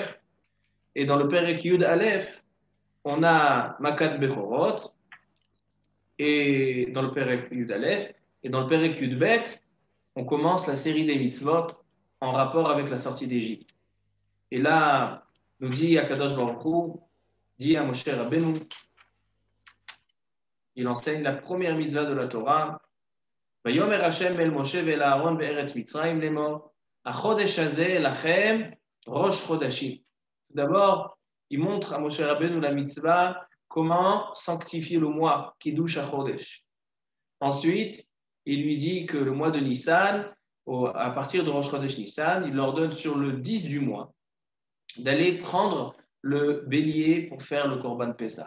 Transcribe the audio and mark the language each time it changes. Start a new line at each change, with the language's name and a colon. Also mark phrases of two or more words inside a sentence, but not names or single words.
French: Et dans le
Hebrew: פרק יוד אלף,
French: on a
Hebrew: מכת בכורות,
French: et dans le
Hebrew: פרק יוד אלף,
French: et dans le
Hebrew: פרק יוד בית,
French: on commence la série des mitzvot en rapport avec la sortie d'Égypte. Et là, nous dit
Hebrew: הקדוש ברוך הוא,
French: dit à Moshe Rabbeinu, il enseigne la première mitzvah de la Torah.
Hebrew: ויאמר השם אל משה ואל אהרן בארץ מצרים לאמר, החדש הזה לכם ראש חדשים.
French: Tout d'abord, il montre à Moshe Rabbeinu la mitzvah, comment sanctifier le mois,
Hebrew: קידוש החודש.
French: Ensuite, il lui dit que le mois de Nissan, à partir de
Hebrew: ראש חודש ניסן,
French: il leur donne sur le 10 du mois d'aller prendre le bélier pour faire le
Hebrew: קרבן פסח.